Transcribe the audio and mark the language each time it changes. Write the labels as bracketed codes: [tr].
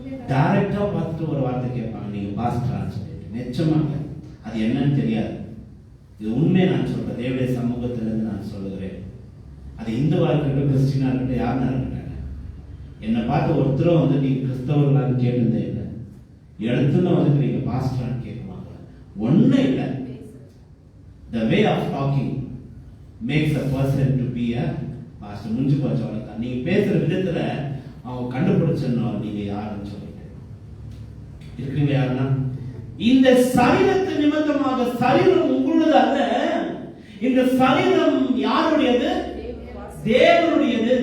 [ta] டைரக்டா பார்த்துட்டு ஒரு வார்த்தை கேட்பாங்க, நீங்க பாஸ்டரான்னு சொல்லிட்டு. நிச்சயமாக அது என்னன்னு தெரியாது. இது உண்மையை நான் சொல்றேன், தேவடைய சமூகத்திலிருந்து நான் சொல்லுகிறேன். அது இந்துவா இருக்கட்டும், கிறிஸ்டினா இருக்கட்டும், யாருன்னா இருக்கட்டும், என்னை பார்த்து ஒருத்தரும் வந்து நீங்க கிறிஸ்தவர்களான்னு கேட்டதே இல்லை. எடுத்துன்னு வந்து நீங்க பாஸ்டரான்னு கேட்குவாங்க. ஒண்ணு இல்லை. [en] The way of talking makes a person to be a pastor. [ta] முடிஞ்சு போச்சு, அவ்வளவுதான். நீங்க பேசுற விதத்துல அவங்க கண்டுபிடிச்சிடணும் நீங்க யாருன்னு சொல்லிட்டு. இருக்கீங்க யாருன்னா, இந்த சரீரத்தின் நிமித்தமாக, சரீரம் உங்களுடையது அல்ல, இந்த சரீரம் யாருடையது? தேவனுடையது.